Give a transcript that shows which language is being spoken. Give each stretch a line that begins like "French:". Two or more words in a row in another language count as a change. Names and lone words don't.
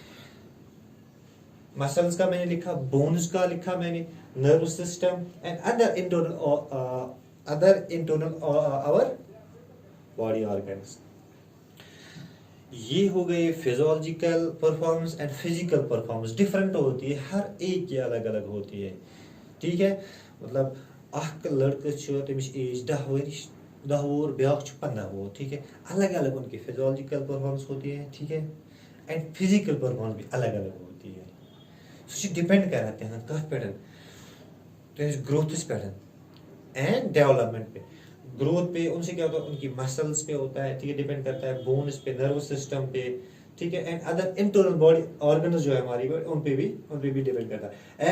Hindi: मसल्स का मैंने लिखा, बोन्स का लिखा मैंने,
English: nerve system and other internal our body organs.
Hindi: ये हो गए
English: physiological performance and physical performance.
Hindi: डिफरेंट होती है, हर एक की अलग अलग होती है, ठीक है।
Kashmiri: मतलब अख लड़के तमिस एज 10 वरिश 10 वोर, ब्याक 15 वोर,
Hindi: ठीक है। अलग अलग उनकी
English: physiological performance
Hindi: होती है, ठीक है।
English: and physical performance
Hindi: भी अलग अलग होती है। सो डिपेंड करते हैं कथ पे ग्रोथ पे
English: and development
Hindi: पे। ग्रोथ पे उनसे क्या होता है, उनकी मसल्स पे होता है, ठीक है, डिपेंड करता है बोन्स पे, नर्वस सिस्टम पे, ठीक है,
English: and other internal body organs
Hindi: जो है हमारी उन पे भी डिपेंड करता है।